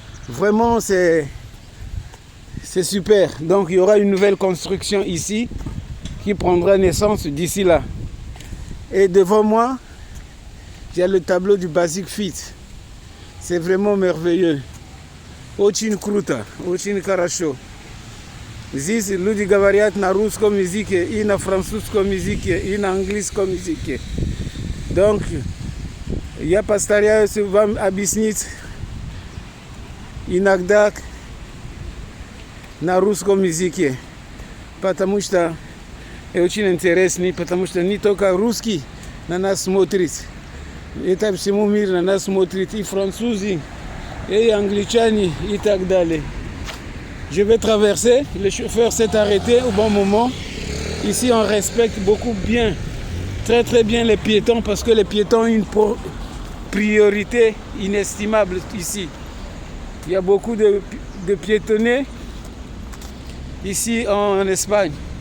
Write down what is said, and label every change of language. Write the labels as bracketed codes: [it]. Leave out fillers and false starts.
[fr] Vraiment, c'est super. Donc, il y aura une nouvelle construction ici qui prendra naissance d'ici là. Et devant moi, il y a le tableau du Basic Fit. C'est vraiment merveilleux. [ru] Очень круто, очень хорошо. Здесь люди говорят на русском языке, и на французском языке, и на английском языке. [fr] Donc, [ru] я постараюсь вам объяснить иногда на русском языке, потому что очень интересный, потому что не только русский на нас смотрит, это всему миру на нас смотрит и французы, et anglichani et так далее. [fr] Je vais traverser, le chauffeur s'est arrêté au bon moment. Ici on respecte beaucoup bien, très très bien les piétons parce que les piétons ont une priorité inestimable ici. Il y a beaucoup de piétonnés ici en Espagne.